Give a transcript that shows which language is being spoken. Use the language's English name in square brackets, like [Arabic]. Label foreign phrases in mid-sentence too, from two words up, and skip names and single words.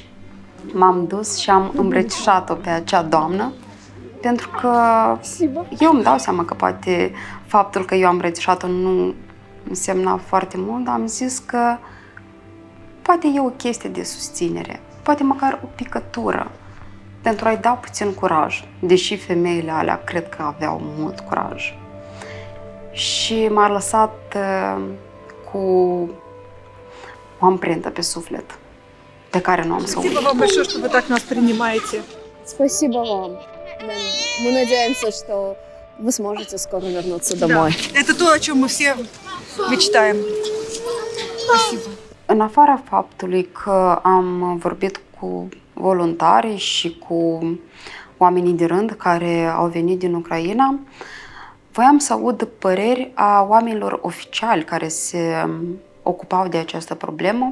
[Romanian] M-am dus și am îmbrățișat-o pe acea doamnă, pentru că eu îmi dau seama că poate faptul că eu am îmbrățișat-o nu însemna foarte mult, dar am zis că poate e o chestie de susținere, poate măcar o picătură, pentru a-i da puțin curaj, deși femeile alea cred că aveau mult curaj. Și m-a lăsat cu o amprentă pe suflet, pe care nu am să o uit. [Russian] Спасибо вам большое, что вы так нас принимаете. Спасибо вам. Мы надеемся, что вы сможете скоро вернуться домой. Да, это то, о чем мы все мечтаем. Спасибо. [Romanian] În afara faptului că am vorbit cu voluntari și cu oamenii de rând care au venit din Ucraina, voiam să aud păreri a oamenilor oficiali care se ocupau de această problemă.